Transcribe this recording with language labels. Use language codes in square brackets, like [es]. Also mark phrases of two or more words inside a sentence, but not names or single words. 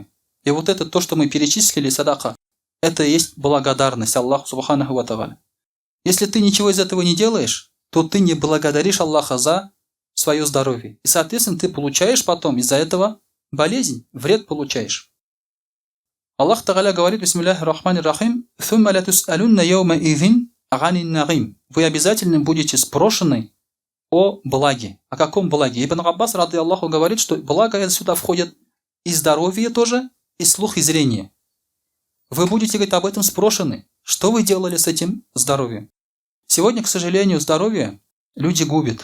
[ru] И вот это то, что мы перечислили, садака, это и есть благодарность Аллаху [ar] سبحانه وتعالى. [ru] Если ты ничего из этого не делаешь, то ты не благодаришь Аллаха за свое здоровье. И, соответственно, ты получаешь потом из-за этого болезнь, вред получаешь. Аллах Тааля говорит: [ar] «بسم الله الرحمن الرحيم ثم لتسألن يومئذ عن النعيم». [ru] Вы обязательно будете спрошены о благе. О каком благе? Ибн Аббас, [ar] رضي الله, [ru] говорит, что благо сюда входит и здоровье тоже, и слух, и зрение. Вы будете, говорит, об этом спрошены. Что вы делали с этим здоровьем? Сегодня, к сожалению, здоровье люди губят.